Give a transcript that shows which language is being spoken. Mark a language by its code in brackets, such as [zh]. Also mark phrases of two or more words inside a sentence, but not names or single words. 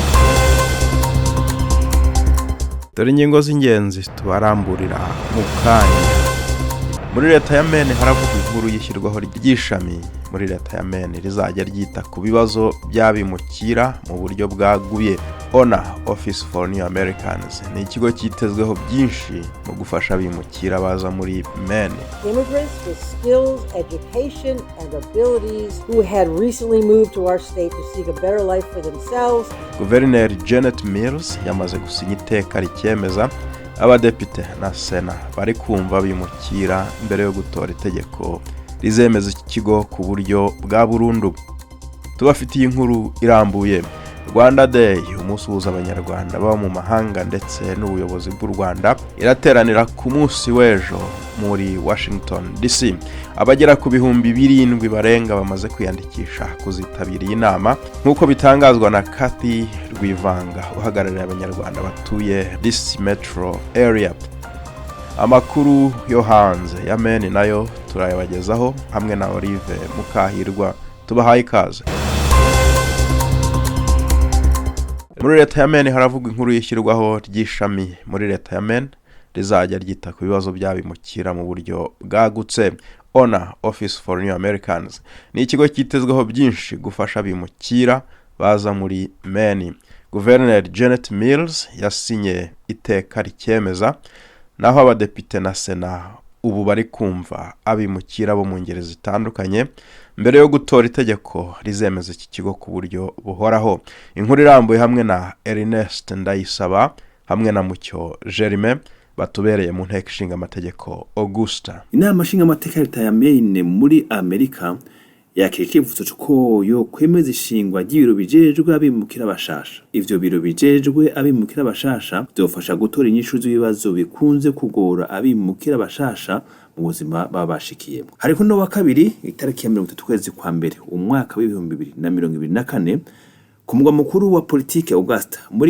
[rw] Dore ingingo z'ingenzi tubaramburira mu kanya. Muri leta ya Maine haravuga inkuru y'ishyirwaho ry'ishami muri leta ya Maine rizajya ryita kubibazo by'abimukira mu buryo bwaguye. Office for New Americans ni ikigo cyitezweho byinshi mu gufasha abimukira baza muri Maine. [en] Immigrants with skills, education and abilities who had recently moved to our state to seek a better life for themselves. [rw] Guverineri Janet Mills yamaze gusinya iteka ricyemeza abadepite na sena bari kumva abimukira mbere yo gutora itegeko rizemeza iki kigo ku buryo bwa burundu. Tubafitiye inkuru irambuye. Rwanda Day, umunsi uhuza abanyarwanda baba mu mahanga ndetse n'ubuyobozi bw'Urwanda, irateranira ku munsi w'ejo muri Washington DC. Abagera ku bihumbi 7 barenga bamaze kwiyandikisha kuzitabira iyi nama nk'uko bitangazwa na Kathy Rwivanga uhagarariye abanyarwanda batuye DC Metro Area. Amakuru yo hanze ya Maine nayo turayabagezaho hamwe na Olive Mukahirwa. Tubahaye ikaze. Muri leta ya Maine haravuga inkuru y'ishyirwaho ry'ishami muri leta ya Maine rizajya ryita kubibazo by'abimukira mu buryo bwagutse. Office for New Americans ni ikigo cyitezweho byinshi gufasha abimukira baza muri Maine. Guverineri Janet Mills yasinye iteka ricyemeza naho abadepite na sena ubu bari kumva abimukira bo mu ngeri zitandukanye mbere yo gutora itegeko rizemeza iki kigo ku buryo buhoraho. Inkuru irambuye hamwe na Ernest Ndayisaba hamwe na Mucyo Jerime batubereye mu nteko ishinga amategeko Augusta. [rn] Inama ishinga amategeko ya Maine muri Amerika yakira icyifuzo cy'uko yo kwemeza ishingwa ry'ibiro bijejwe abimukira bashasha. Ivyo biro bijejwe abimukira bashasha byofasha gutora inyishu z'ibibazo bikunze kugora abimukira bashasha mu buzima babashikiyemo. Hariko no wa kabiri itariki ya 30 kwezi kwa mbere umwaka wa 2024 ku mugwa mukuru wa politike Augusta muri